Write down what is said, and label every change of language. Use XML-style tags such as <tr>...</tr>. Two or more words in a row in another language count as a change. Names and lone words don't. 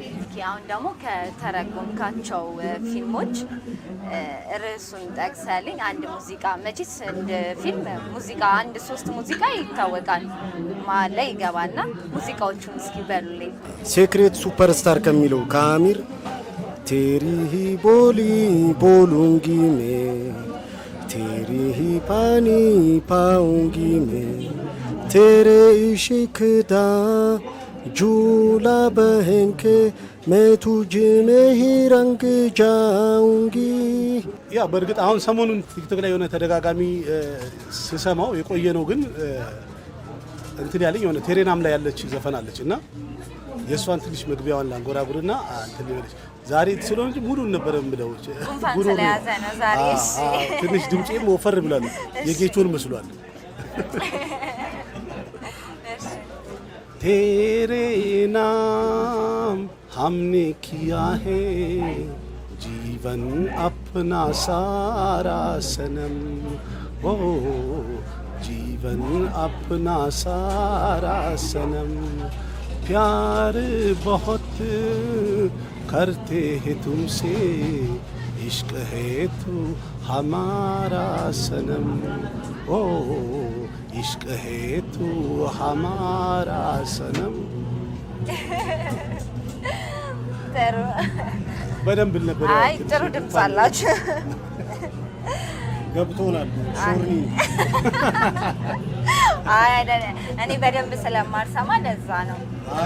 <am>አሁን ደግሞ ከተረጎምካቸው ፊልሞች ርዕሱን ጠቅሰልኝ አንድ ሙዚቃ መቼስ እንደ ፊልም ሙዚቃ 1-3 ሙዚቃ ይታወቃል መሀል ላይ ይገባና ሙዚቃዎቹን እስኪ በሉልኝ። ሴክሬት ሱፐርስታር ከሚለው ከአሚር</am> <hi>तेरी ही बोली बोलूंगी मैं, तेरी ही पानी पाऊंगी मैं, तेरे इश्क दा झूला बहन के मैं तुझ में ही रंग जाऊंगी።</hi> <am>ያ በእርግጥ አሁን ሰሞኑን ቲክቶክ ላይ የሆነ ተደጋጋሚ ስሰማው የቆየ ነው። ግን እንትን ያለኝ የሆነ ቴሬናም ላይ ያለች ዘፈን አለች እና የእሷን ትንሽ መግቢያዋን ላንጎራጉርና እንትን ይበልሽ ዛሬ ስለሆነ እንጂ ሙሉን ነበር የምለው። ጉሩ ስለያዘ ነው ዛሬ። እሺ ትንሽ ድምጼም ወፈር ብሏል፣ የጌቾን መስሏል።</am> <hi>तेरे नाम हमने किया है जीवन अपना सारा सनम, ओ जीवन अपना सारा सनम, प्यार बहुत करते हैं तुमसे, इश्क है तू हमारा सनम, ओ इश्क है तू हमारा सनम।</hi> <am>በደንብ ነበር። አይ ጥሩ ድምጽ አላችሁ። ገብቶናል። ሶሪ አይ አይደለም፣ እኔ በደንብ ስለማልሰማ ለዛ ነው እንጂ</am>